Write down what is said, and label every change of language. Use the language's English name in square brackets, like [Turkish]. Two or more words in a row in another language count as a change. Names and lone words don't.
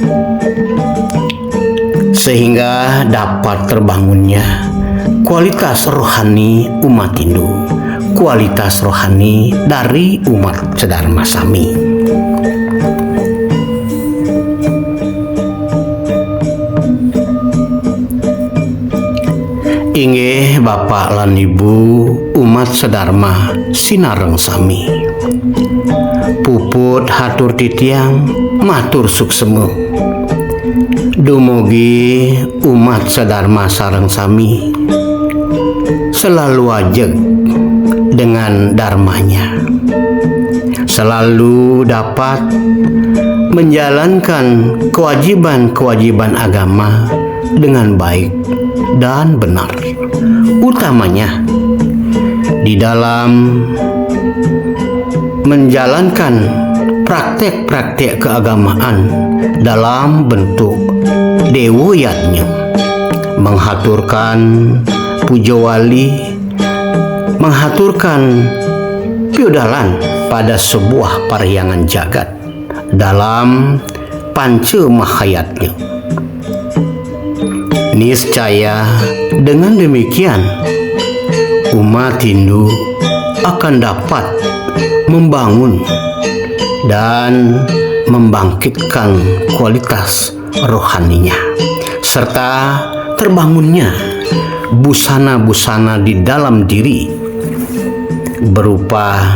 [Indonesian] sehingga dapat terbangunnya kualitas rohani umat Hindu, kualitas rohani dari umat [Balinese] sedharma sami. Inggih Bapak lan Ibu umat sedharma sinareng sami, puput hatur titiang matur suksemu. Dumugi umat sedharma sareng sami [Indonesian] selalu ajeg dengan dharmanya, selalu dapat menjalankan kewajiban-kewajiban agama dengan baik dan benar, utamanya di dalam menjalankan praktek-praktek keagamaan dalam bentuk dewa yadnya, menghaturkan puja wali, menghaturkan piodalan pada sebuah paryangan jagat dalam panca mahayatnya. Niscaya dengan demikian umat Hindu akan dapat membangun dan membangkitkan kualitas rohaninya, serta terbangunnya busana-busana di dalam diri berupa